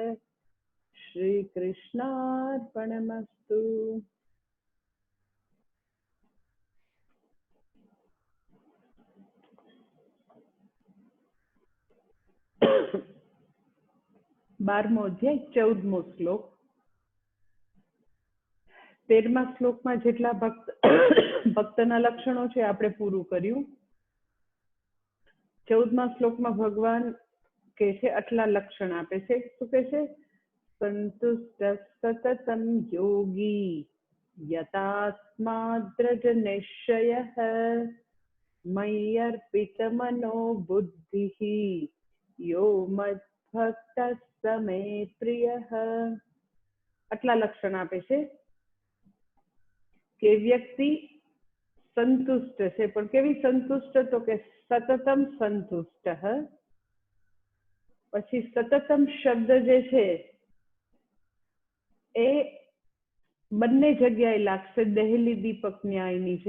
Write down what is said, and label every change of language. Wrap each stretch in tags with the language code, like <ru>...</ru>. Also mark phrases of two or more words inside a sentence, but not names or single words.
<sa>श्रीकृष्णार्पणमस्तु।</sa> <gu>બારમો અધ્યાય 14મો શ્લોક। 13મા શ્લોકમાં જેટલા ભક્તના લક્ષણો છે આપણે પૂરું કર્યું। 14મા શ્લોકમાં ભગવાન કહે છે આટલા લક્ષણ આપે છે। શું કહે છે?</gu> <sa>સંતુષ્ટ સતતમ યોગી यतात्मा दृढनिश्चयः मय्यर्पितमनो बुद्धिः यो मद्भक्तः स मे प्रियः।</sa> <gu>આટલા લક્ષણ આપે છે કે વ્યક્તિ સંતુષ્ટ છે, પણ કેવી સંતુષ્ટ? તો કે સતતમ સંતુષ્ટ. પછી સતતમ શબ્દ જે છે એ બંને જગ્યાએ લાગશે, દહેલી દીપક ન્યાયની જેમ.</gu>